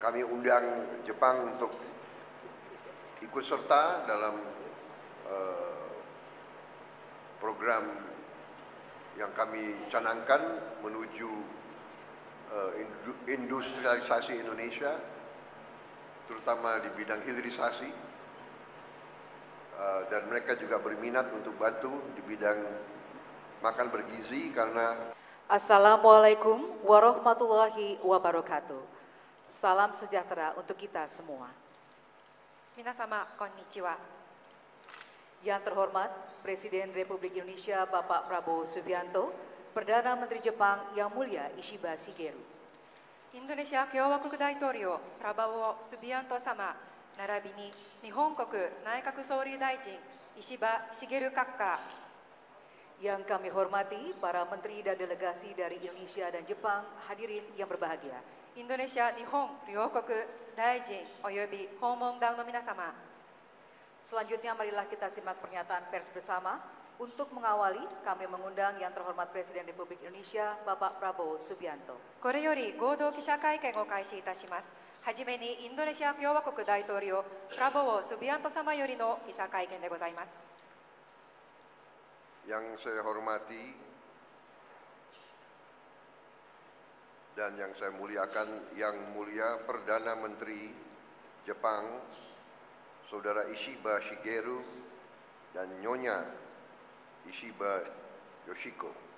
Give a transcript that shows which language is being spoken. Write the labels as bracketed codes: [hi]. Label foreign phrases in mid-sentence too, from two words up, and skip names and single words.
[id] kami undang Jepang untuk ikut serta dalam program yang kami canangkan menuju industrialisasi Indonesia, terutama di bidang hilirisasi, dan mereka juga berminat untuk bantu di bidang makan bergizi karena. [ar] السلام عليكم ورحمة الله وبركاته. [id] Salam sejahtera untuk kita semua. [ja] 皆様、こんにちは. [id] Yang terhormat Presiden Republik Indonesia Bapak Prabowo Subianto, Perdana Menteri Jepang Yang Mulia Ishiba Shigeru. [ja] Indonesia Kyowakoku Daitouryou Prabowo Subianto sama, 並びに日本国内閣総理大臣石破茂閣下。 [id] Yang kami hormati para menteri dan delegasi dari Indonesia dan Jepang, hadirin yang berbahagia. [ja] インドネシア日本両国大臣及び訪問団の皆様. [id] Selanjutnya marilah kita simak pernyataan pers bersama. Untuk mengawali, kami mengundang yang terhormat Presiden Republik Indonesia Bapak Prabowo Subianto. [ja] これより合同記者会見を開始いたします。はじめにインドネシア共和国大統領プラボウ・スビアント様よりの記者会見でございます。 [id] Yang saya hormati dan yang saya muliakan, Yang Mulia Perdana Menteri Jepang, Saudara Ishiba Shigeru dan Nyonya Ishiba Yoshiko.